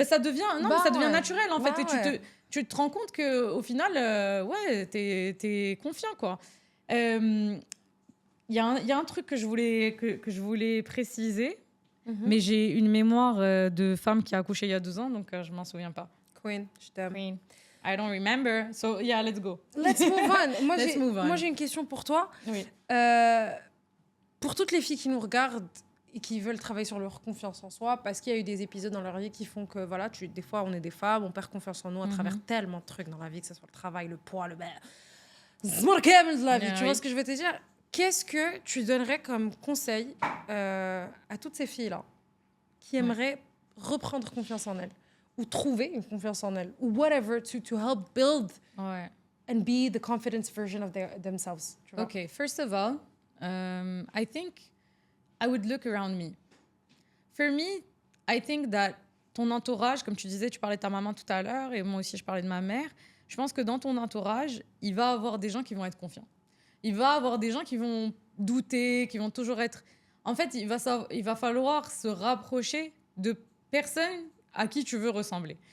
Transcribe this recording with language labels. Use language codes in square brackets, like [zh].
[fr] Ça devient naturel, en fait, et tu te rends compte que au final, t'es confiant, quoi. Il y a un truc que je voulais préciser, mais j'ai une mémoire de femme qui a accouché il y a 2 ans, donc je m'en souviens pas. Queen, je t'aime. [en] Queen. I don't remember, so yeah, let's go. Let's move on. [fr] Moi, j'ai une question pour toi. Oui. Pour toutes les filles qui nous regardent et qui veulent travailler sur leur confiance en soi, parce qu'il y a eu des épisodes dans leur vie qui font que, voilà, des fois, on est des femmes, on perd confiance en nous à travers tellement de trucs dans la vie, que ce soit le travail, le poids, le... de la vie, tu vois ce que je veux te dire? Qu'est-ce que tu donnerais comme conseil à toutes ces filles-là qui aimeraient reprendre confiance en elles, ou trouver une confiance en elles, ou whatever, [en] to help build and be the confidence version of themselves? [fr] Tu vois? [en] Okay, first of all, I think I would look around me. For me, I think that [fr] ton entourage, comme tu disais, tu parlais de ta maman tout à l'heure, et moi aussi je parlais de ma mère, je pense que dans ton entourage, il va y avoir des gens qui vont être confiants. Il va y avoir des gens qui vont douter, qui vont toujours être en fait, il va falloir se rapprocher de personnes à qui tu veux ressembler.